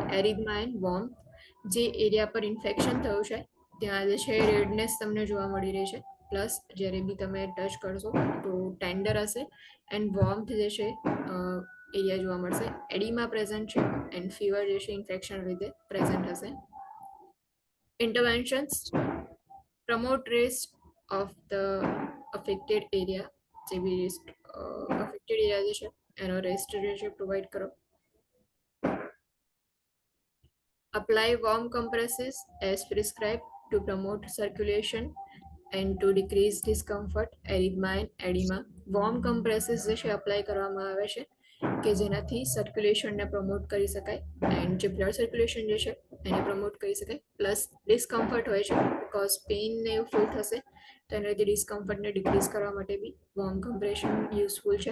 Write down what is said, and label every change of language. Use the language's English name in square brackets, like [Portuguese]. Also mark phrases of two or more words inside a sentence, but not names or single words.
[English] erythema and warm [Gujarati] જે એરિયા પર ઇન્ફેક્શન થયું છે ત્યાં જે છે રેડનેસ તમને જોવા મળી રહી છે પ્લસ જ્યારે બી તમે ટચ કરશો તો ટેન્ડર હશે [English] and warmth [Gujarati] જે છે એરિયા જોવા મળશે. [English] edema present [Gujarati] છે [English] and fever [Gujarati] જે છે ઇન્ફેક્શન લીધે પ્રેઝન્ટ હશે. [English] Interventions promote rest of the affected area [Gujarati] જે બી [English] affected area [Gujarati] જે છે એનો રેસ્ટ જે છે પ્રોવાઈડ કરો. [English] Apply warm compresses as prescribed to promote circulation and to decrease discomfort, erythema and edema. warm compresses [Gujarati] જે છે અપ્લાય કરવામાં આવે છે કે જેનાથી સર્ક્યુલેશનને પ્રમોટ કરી શકાય એન્ડ જે [English] blood circulation [Gujarati] જે છે એને પ્રમોટ કરી શકાય. [English] plus discomfort [Gujarati] હોય છે [English] because pain [Gujarati] ને એવું ફીલ થશે તો એના લીધે ડિસ્કમ્ફર્ટને ડિક્રીઝ કરવા માટે બી [English] warm compression useful [Gujarati] છે.